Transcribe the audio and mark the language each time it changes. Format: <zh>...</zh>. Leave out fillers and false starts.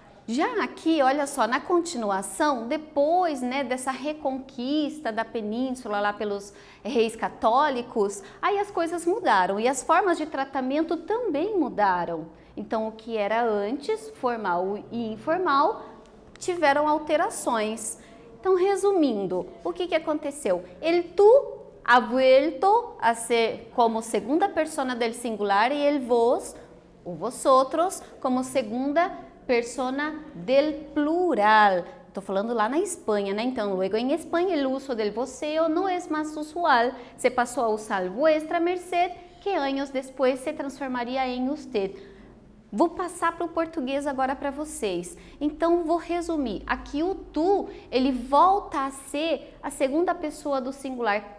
<pt>Já aqui, olha só, na continuação, depois, né, dessa reconquista da península lá pelos reis católicos, aí as coisas mudaram e as formas de tratamento também mudaram. Então, o que era antes, formal e informal, tiveram alterações. Então, resumindo, o que aconteceu?</pt> <es>El tú ha vuelto a ser como segunda persona del singular e el vos, o vosotros, como segunda persona del plural.</es> <pt>Estou falando lá na Espanha, né? Então, luego em Espanha, o uso del voceo não é mais usual. Se passou a usar vuestra merced, que anos depois se transformaria em usted. Vou passar para o português agora para vocês. Então, vou resumir. Aqui o tu, ele volta a ser a segunda pessoa do singular.</pt>